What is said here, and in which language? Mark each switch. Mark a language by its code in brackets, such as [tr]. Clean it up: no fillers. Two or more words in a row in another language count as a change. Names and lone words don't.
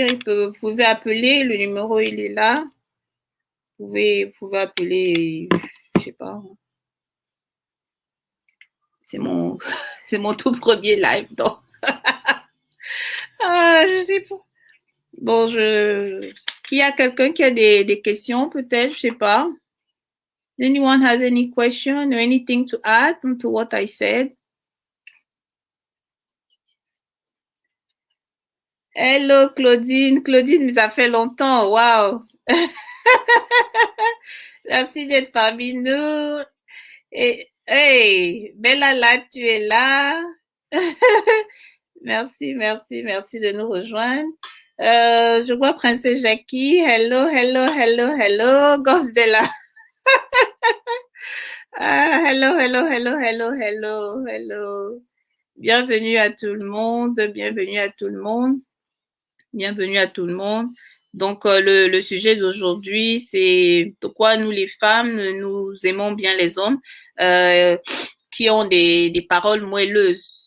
[fr] Vous pouvez appeler, le numéro, il est là. Vous pouvez appeler, je sais pas. C'est mon, c'est mon tout premier live, donc. Ah, je sais pas. Bon, est-ce qu'il y a quelqu'un qui a des questions, peut-être, je sais pas. [en] Anyone has any question or anything to add to what I said? Hello, Claudine. [fr] Claudine, ça fait longtemps. Wow. Merci d'être parmi nous. Et, hey, Bella, là, tu es là. Merci, merci, merci de nous rejoindre. Je vois Princesse Jackie. [en] Hello, hello, hello, hello. Gobsdella. Ah, hello, hello, hello, hello, hello, hello. [fr] Bienvenue à tout le monde. Bienvenue à tout le monde. Bienvenue à tout le monde. Donc, le sujet d'aujourd'hui, c'est pourquoi nous, les femmes, nous aimons bien les hommes qui ont des paroles moelleuses.